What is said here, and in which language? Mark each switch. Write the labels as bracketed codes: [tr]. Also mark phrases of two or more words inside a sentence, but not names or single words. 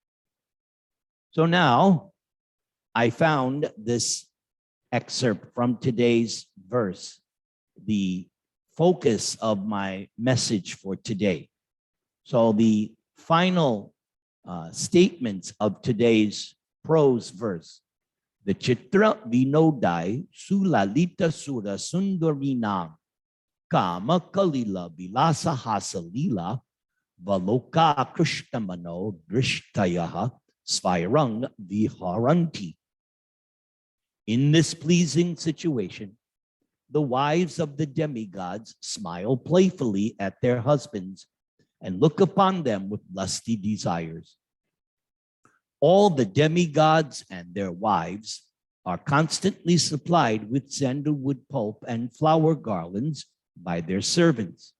[en] So now, I found this excerpt from today's verse, the focus of my message for today. So the final statements of today's prose verse. [sa] The Chitra Vinodai Sulalita Sura Sundarinam Kama Kalila Vilasa Hasalila Valoka Krishtamano Drishtayaha Svairang Viharanti. [en] In this pleasing situation, the wives of the demigods smile playfully at their husbands and look upon them with lusty desires. All the demigods and their wives are constantly supplied with sandalwood pulp and flower garlands by their servants.